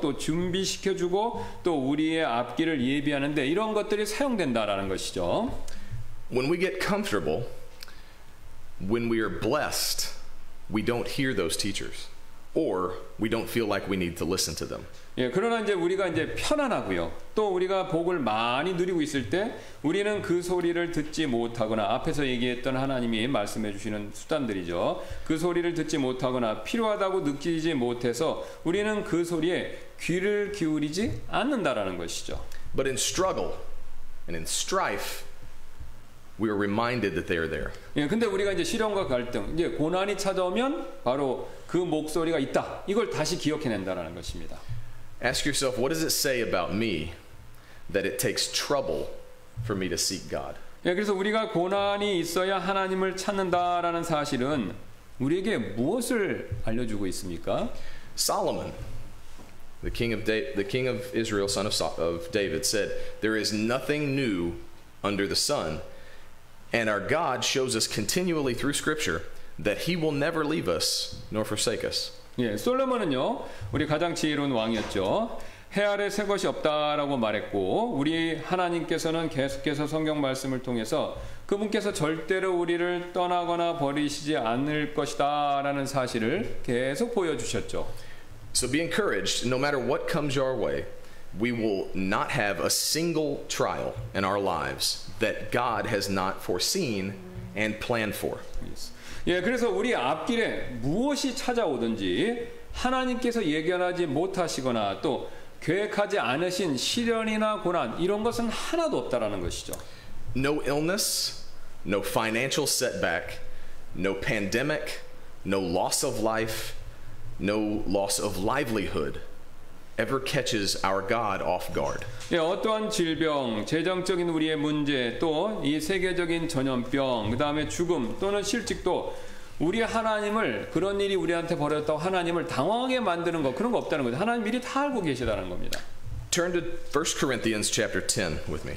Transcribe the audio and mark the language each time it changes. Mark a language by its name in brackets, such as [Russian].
[Korean] 또 준비시켜 주고 또 우리의 앞길을 예비하는데 이런 것들이 사용된다라는 것이죠. [English] When we get comfortable, when we are blessed, we don't hear those teachers, or we don't feel like we need to listen to them. [Korean] 예, 그러나 이제 우리가 이제 편안하고요. 또 우리가 복을 많이 누리고 있을 때 우리는 그 소리를 듣지 못하거나 앞에서 얘기했던 하나님이 말씀해 주시는 수단들이죠. 그 소리를 듣지 못하거나 필요하다고 느끼지 못해서 우리는 그 소리에 귀를 기울이지 않는다라는 것이죠. [English] But in struggle and in strife, we are reminded that they are there. [Korean] 예, 근데 우리가 이제 시련과 갈등, 이제 고난이 찾아오면 바로 그 목소리가 있다. 이걸 다시 기억해낸다라는 것입니다. [English] Ask yourself, what does it say about me that it takes trouble for me to seek God? [Korean] 예, 그래서 우리가 고난이 있어야 하나님을 찾는다라는 사실은 우리에게 무엇을 알려주고 있습니까? [English] Solomon, the king of Israel, son of David, said, "There is nothing new under the sun." And our God shows us continually through Scripture that He will never leave us nor forsake us. [Korean] 예, 솔로몬은요, 우리 가장 지혜로운 왕이었죠. 해 아래 새 것이 없다라고 말했고, 우리 하나님께서는 계속해서 성경 말씀을 통해서 그분께서 절대로 우리를 떠나거나 버리시지 않을 것이다라는 사실을 계속 보여주셨죠. [English] So be encouraged, no matter what comes your way. We will not have a single trial in our lives that God has not foreseen and planned for. [Korean] 예, 그래서 우리 앞길에 무엇이 찾아오든지 하나님께서 예견하지 못하시거나 또 계획하지 않으신 시련이나 고난 이런 것은 하나도 없다라는 것이죠. [English] No illness, no financial setback, no pandemic, no loss of life, no loss of livelihood. ever catches our God off guard. [Korean] 예, 어떠한 질병, 재정적인 우리의 문제, 또 이 세계적인 전염병, 그 다음에 죽음 또는 실직도 우리 하나님을 그런 일이 우리한테 벌어졌다고 하나님을 당황하게 만드는 거 그런 거 없다는 거죠. 하나님 미리 다 알고 계시다는 겁니다. [English] Turn to 1 Corinthians chapter 10 with me.